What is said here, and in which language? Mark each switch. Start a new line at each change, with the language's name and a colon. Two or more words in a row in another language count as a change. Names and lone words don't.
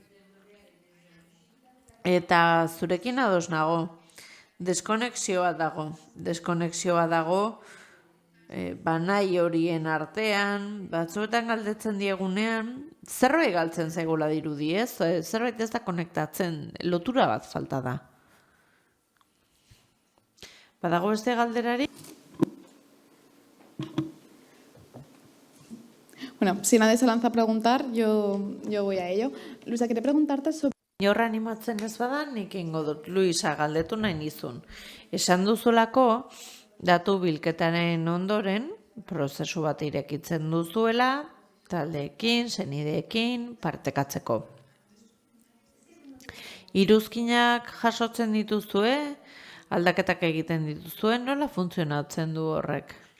Basque: Eta zurekin ados nago, deskonexioa dago, banai horien artean, batzuetan galdetzen diegunean, zerbait galtzen zaigula dirudi, ez? Zerbait ez da konektatzen, lotura bat falta da. ¿Badago beste galderari?
Spanish: Bueno, si nadie se lanza a preguntar, yo voy a ello. Luisa, quería preguntarte sobre...
Basque: Horra animatzen ez bada, nik ingo dut, Luisa, galdetu nahi nizun. Esan duzulako, datu bilketaren ondoren, prozesu bat irekitzen duzuela, taldeekin, senideekin, partekatzeko. Iruzkinak jasotzen dituzue, aldaketak egiten dituzuen, nola funtzionatzen du horrek?